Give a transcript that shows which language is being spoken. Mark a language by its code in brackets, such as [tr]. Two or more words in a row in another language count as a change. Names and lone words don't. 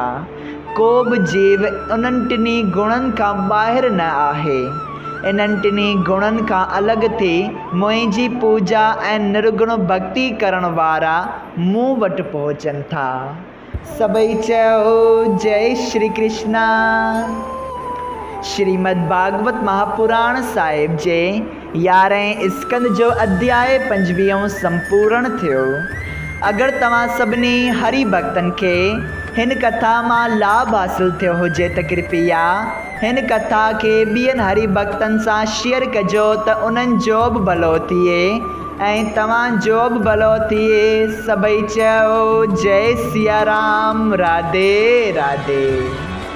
[sd] को बि जीव उन्हनि टिनी गुणनि खां ॿाहिरि न आहे। इन्हनि टिनी गुणनि खां अलॻि थी मुंहिंजी पूॼा ऐं निर्गुण भक्ति करण वारा मूं वटि पहुचनि था। सभई चयो जय श्री कृष्णा। श्रीमद् भागवत महापुराण साहिब जे 11हें स्कंद जो अध्याय 25 संपूर्ण थियो। अगर तव्हां सभिनी हरि भक्तन के हिन कथा मां लाभ हासिल थियो हुजे त कृपया हिन कथा के ॿियनि हरि भक्तन सां शेयर कजो त उन्हनि जो बि भलो थिए ऐं तव्हांजो बि भलो थिए। सभई चयो जय सिया राम। राधे राधे।